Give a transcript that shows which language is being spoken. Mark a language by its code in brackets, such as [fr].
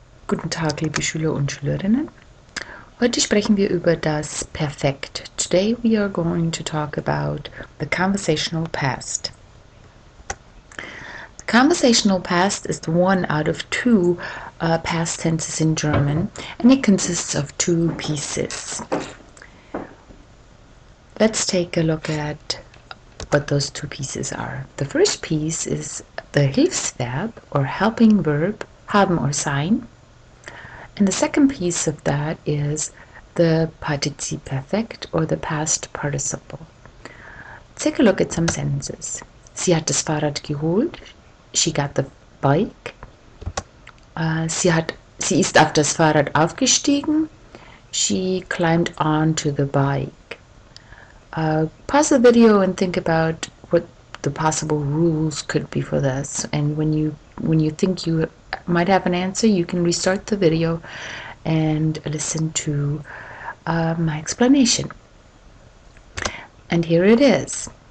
[de] Guten Tag, liebe Schüler und Schülerinnen. Heute sprechen wir über das Perfekt. [en] Today we are going to talk about the conversational past. The conversational past is one out of two past tenses in German, and it consists of two pieces. Let's take a look at what those two pieces are. The first piece is the Hilfsverb or helping verb, haben or sein. And the second piece of that is the Partizip Perfekt or the past participle. Let's take a look at some sentences. [de] Sie hat das Fahrrad geholt. [en] She got the bike. [de] Sie ist auf das Fahrrad aufgestiegen. [en] She climbed onto the bike. Pause the video and think about what the possible rules could be for this. And when you think you might have an answer, you can restart the video and listen to my explanation. And here it is.